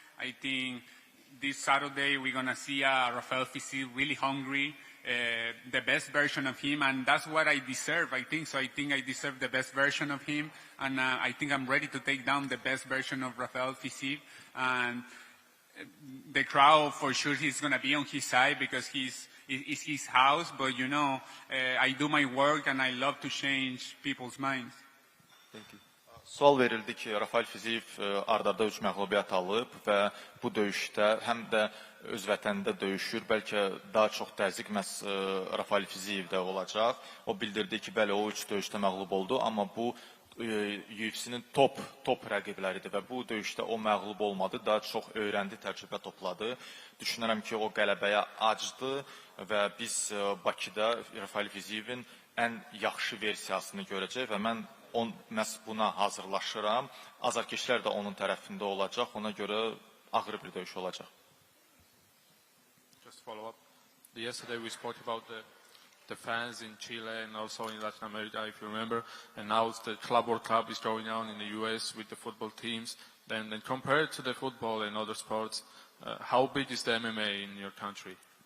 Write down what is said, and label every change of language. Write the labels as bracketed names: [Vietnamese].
[English] I think this Saturday we're going to see Rafael Fiziev really hungry, the best version of him, and that's what I deserve, I think. So I think I deserve the best version of him, and I think I'm ready to take down the best version of Rafael Fiziev. And the crowd, for sure, he's going to be on his side because it's his house. But, you know, I do my work and I love to change people's minds. Thank you. [Azerbaijani] Sual verildi ki, Rafael Fiziev ard-arda 3 məğlubiyyət alıb və bu döyüşdə həm də öz vətənində döyüşür. Bəlkə daha çox təzyiq məhz Rafael Fizievdə olacaq. O bildirdi ki, bəli, o 3 döyüşdə məğlub oldu, amma bu UFC-nin top rəqibləridir və bu döyüşdə o məğlub olmadı, daha çox öyrəndi, təcrübə topladı. Düşünürəm ki, o qələbəyə acdı və biz Bakıda Rafael Fizievin ən yaxşı versiyasını görəcək və mən məhz buna hazırlaşıram. Azarkeşlər də onun tərəfində olacaq, ona görə ağır bir döyüş olacaq. [English] Just follow up. Yesterday we spoke about the fans in Chile and also in Latin America, if you remember, and now the Club World Cup is going on in the US with the football teams. Then compared to the football and other sports, how big is the MMA in your country?